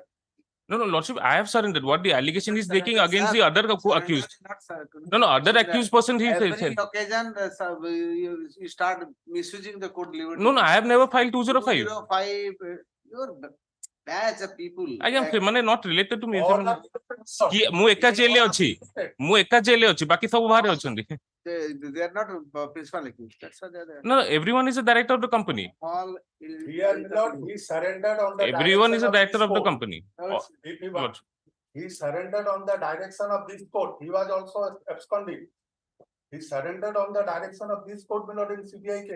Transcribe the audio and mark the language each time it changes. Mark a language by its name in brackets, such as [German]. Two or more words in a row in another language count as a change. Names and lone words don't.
[English] No, Lordship, I have surrendered. What the allegation is making against the other accused? No, other accused person, he Every said. occasion, you start misusing the court liberty. No, I have never filed 205. 205, your batch of people. I am ମାନେ not related to me. All of [Odia] ମୁଁ ଏକା ଜେଲରେ ଅଛି। ମୁଁ ଏକା ଜେଲରେ ଅଛି। ବାକି ସବୁ ବାହାରେ ଅଛନ୍ତି। [English] They are not principal accused. That's why they are there. No, everyone is a director of the company. All. Here, Lord, he surrendered on the. Everyone is a direction director of the this company. court. If he was- He surrendered on the direction of this court. He was also absconding. He surrendered on the direction of this court, my lord, in CBI case.